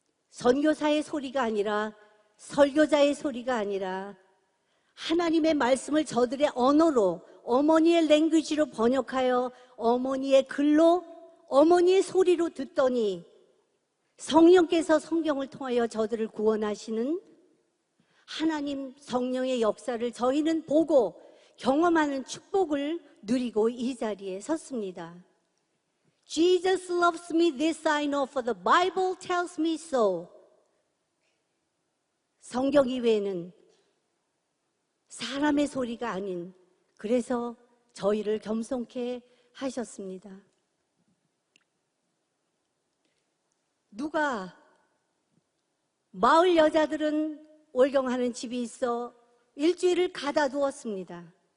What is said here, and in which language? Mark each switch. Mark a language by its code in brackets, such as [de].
[ko] 선교사의 소리가 아니라 설교자의 소리가 아니라 하나님의 말씀을 저들의 언어로 어머니의 랭귀지로 번역하여 어머니의 글로 어머니의 소리로 듣더니 성령께서 성경을 통하여 저들을 구원하시는 하나님 성령의 역사를 저희는 보고 경험하는 축복을 누리고 이 자리에 섰습니다. [en] Jesus loves me, this I know, for the Bible tells me so. [ko] 성경 이외에는 사람의 소리가 아닌, 그래서 저희를 겸손케 하셨습니다. 누가 마을 여자들은 월경하는 집이 있어 일주일을 가다 두었습니다.